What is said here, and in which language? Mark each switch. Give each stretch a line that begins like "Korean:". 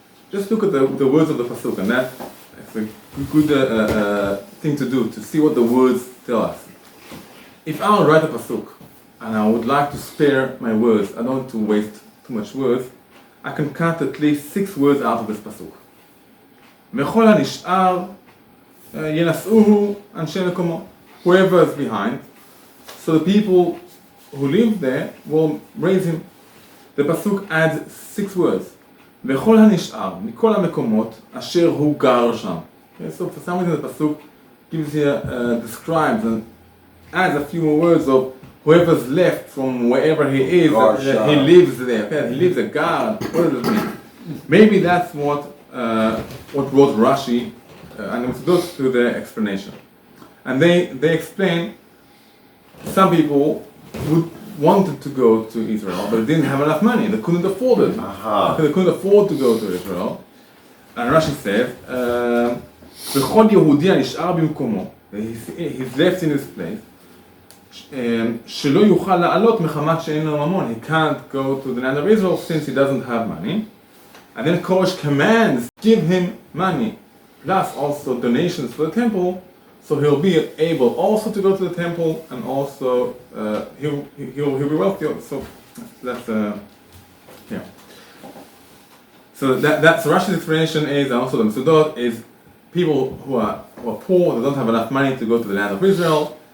English: Just look at the words of the pasuk, and that's a good thing to do, to see what the words tell us. If I would write a pasuk, and I would like to spare my words, I don't want to waste too much words, I can cut at least 6 words out of this pasuk.
Hebrew: וכל הנשאר ינשאוהו אנשי מקומו.
English: Whoever is behind, so the people who live there will raise him. The pasuk adds 6 words.
Hebrew: וכל הנשאר מכל המקומות אשר הוא גר שם.
English: Okay, so for some reason the pasuk gives here, describes and adds a few more words of whoever's left from wherever he is, he lives there. Okay? He lives a gar. What does it mean? Maybe that's what brought Rashi and Mitzion to the explanation. And they explain some people who wanted to go to Israel but didn't have enough money. They couldn't afford it. They couldn't afford to go to Israel. And Rashi says,
Hebrew: "V'chol Yehudi nishar b'mkomo."
English: He's left in his place.
Hebrew: שלא יוכל לעלות מחמת שאין לו ממון.
English: He can't go to the land of Israel since he doesn't have money. And then Koresh commands, give him money, plus also donations for the temple, so he'll be able also to go to the temple, and also he'll be wealthy. So that's yeah. So that's Rashi's explanation is, and also the Mitzion is people who are poor, they don't have enough money to go to the land of Israel.